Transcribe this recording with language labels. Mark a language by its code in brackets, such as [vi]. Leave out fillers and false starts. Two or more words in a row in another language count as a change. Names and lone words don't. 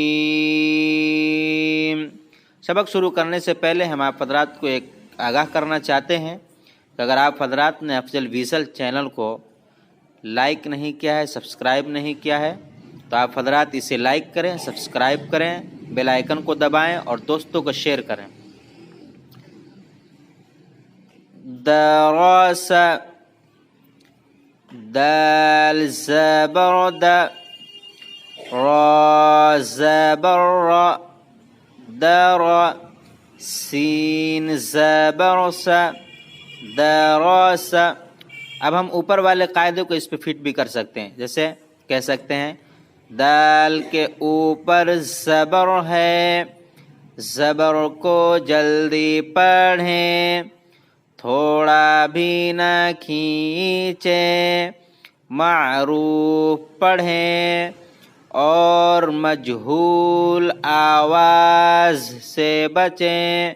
[ur] سبق شروع کرنے سے پہلے ہم آپ حضرات کو ایک آگاہ کرنا چاہتے ہیں کہ اگر آپ حضرات نے افضل ویژل چینل کو لائک نہیں کیا ہے، سبسکرائب نہیں کیا ہے، تو آپ حضرات اسے لائک کریں، سبسکرائب کریں، بیل آئیکن کو دبائیں اور دوستوں کو شیئر کریں۔ درس، دال زبر د، را زبر را، در، سین زبر س، درس۔ اب ہم اوپر والے قاعدے کو اس پہ فٹ بھی کر سکتے ہیں، جیسے کہہ سکتے ہیں دال کے اوپر زبر ہے، زبر کو جلدی پڑھیں، تھوڑا بھی نہ کھینچیں، معروف پڑھیں اور مجہول آواز سے بچیں۔